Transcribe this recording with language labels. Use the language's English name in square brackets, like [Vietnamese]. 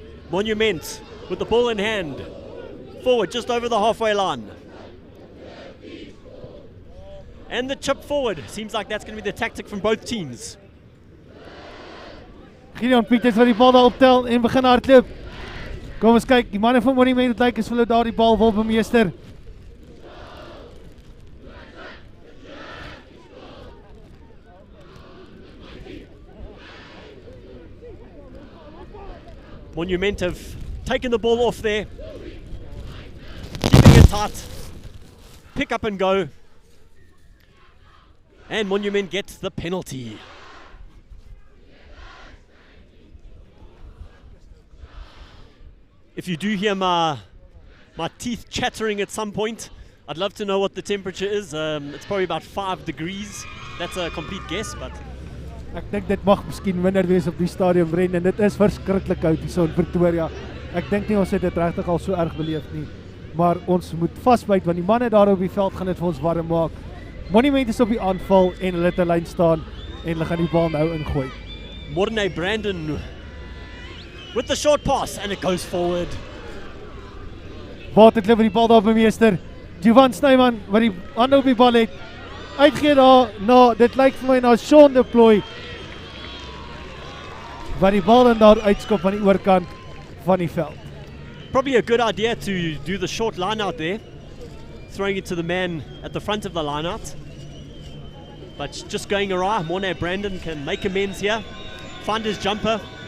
[English] Monument with the ball in hand. Forward just over the halfway line. And the chip forward. Seems like that's going to be the tactic from both teams. [Afrikaans] Gideon Pieters wat die bal daar optel en begin hardloop. Kom ons kyk, die manne van Monument het lyk as hulle daar die bal wil bemeester. [English] Monument have taken the ball off there. Keeping it tight. Pick up and go. And Monument gets the penalty. If you do hear my teeth chattering at some point, I'd love to know what the temperature is. It's probably about 5 degrees. That's a complete guess, but [Afrikaans] Ek dink dit mag miskien minder wees op die stadion Brendan. Dit is verskriklik koud hier so in Pretoria. Ek dink nie ons het dit regtig al so erg beleef nie. Maar ons moet vasbyt want die manne daar op die veld gaan dit vir ons warm maak. Monument is op die aanval en hulle het 'n lyn staan en hulle gaan die bal nou ingooi. [English] Morne Brandon with the short pass and it goes forward. [Afrikaans] Waterkloof die bal daar bemeester. Jovan Snyman wat die hande op die bal het. Uitgee daar dit lyk vir my na Sean Deploy. Wat die bal dan daar uitskop aan die oorkant van die veld. [English] Probably a good idea to do the short line out there. Throwing it to the man at the front of the line out. But it's just going awry. Morne Brandon can make amends here. Find his jumper.